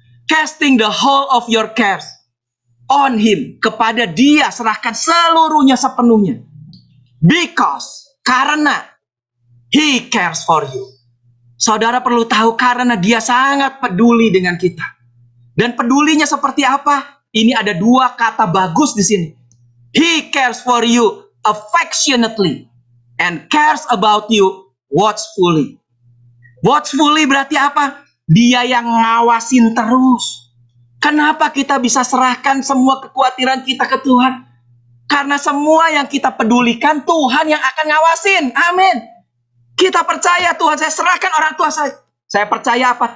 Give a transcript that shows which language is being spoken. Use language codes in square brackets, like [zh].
[en] Casting the whole of your cares on him. [id] Kepada dia serahkan seluruhnya sepenuhnya. [en] Because, karena he cares for you. [id] Saudara perlu tahu karena dia sangat peduli dengan kita. Dan pedulinya seperti apa? Ini ada dua kata bagus di sini. [en] He cares for you affectionately and cares about you watchfully. [id] Watchfully berarti apa? Dia yang ngawasin terus. Kenapa kita bisa serahkan semua kekhawatiran kita ke Tuhan? Karena semua yang kita pedulikan Tuhan yang akan ngawasin. Amin. Kita percaya Tuhan, saya serahkan orang tua saya. Saya percaya apa?